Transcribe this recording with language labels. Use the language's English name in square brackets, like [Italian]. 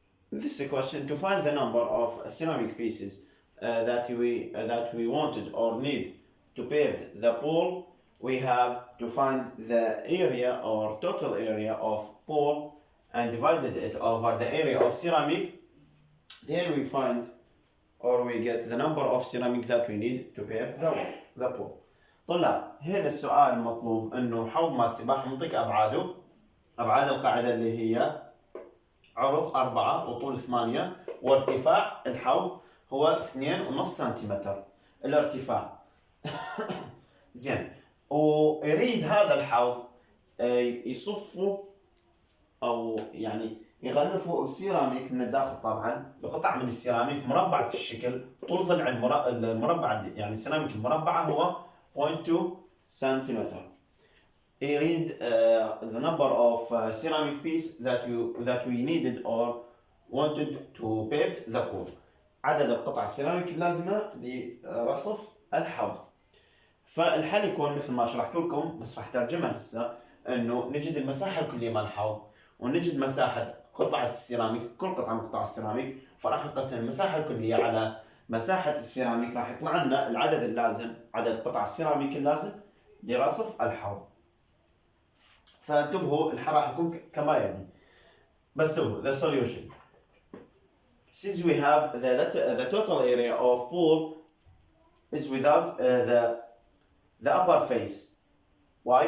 [English] This is a question to find the number of ceramic pieces that we wanted or need to pave the pool. We have to find the area or total area of pool and divided it over the area of ceramic. Then we find or we get the number of ceramic that we need to pave the pool. [Arabic] طلاب، هنا السؤال المطلوب انه حوض ماء السباحة نعطيك ابعاده. ابعاد القاعدة اللي هي عرض 4 وطول 8 وارتفاع الحوض هو 2.5 سنتيمتر الارتفاع. زين، ويريد هذا الحوض يصفه او يعني يغلفه بسيراميك من الداخل، طبعا بقطع من السيراميك مربعة الشكل. طول ضلع المربع يعني السيراميك المربعة هو 0.2 سنتيمتر. يريد [English] the number of ceramic piece that we needed or wanted to pave the pool. [Arabic] عدد القطع السيراميك اللازمة لرصف الحوض. فالحل يكون مثل ما شرحت لكم، بس راح ترجمها هسه، انه نجد المساحة الكلية مال الحوض ونجد مساحة قطعة السيراميك، كل قطعة من قطع السيراميك، فراح نقسم المساحة الكلية على مساحة السيراميك، راح يطلع لنا العدد اللازم، عدد قطع السيراميك اللازم لرصف الحوض. فانتبهوا الحل راح يكون كما يلي. بس انتبهوا [English] the solution. Since we have the total area of pool is without the upper face. Why?